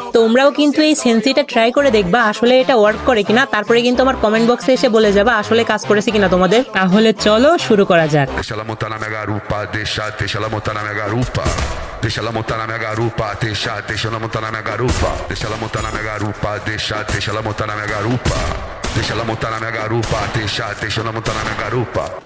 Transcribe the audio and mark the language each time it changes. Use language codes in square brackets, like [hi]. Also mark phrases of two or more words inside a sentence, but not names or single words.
[bn] তোমরাও কিন্তু এই সেন্সিটা ট্রাই করে দেখবা আসলে এটা ওয়ার্ক করে কিনা, তারপরে কিন্তু আমার [en] comment box [bn] এসে বলে যাবা আসলে কাজ করেছে কিনা তোমাদের। তাহলে চলো শুরু করা যাক। [pt] Deixa ela montar na minha garupa, deixa ela montar na minha garupa. Deixa ela montar na minha garupa, deixa ela montar na minha garupa. Deixa ela montar na minha garupa, deixa ela montar na minha garupa. Deixa ela montar na minha garupa, deixa ela montar na minha garupa.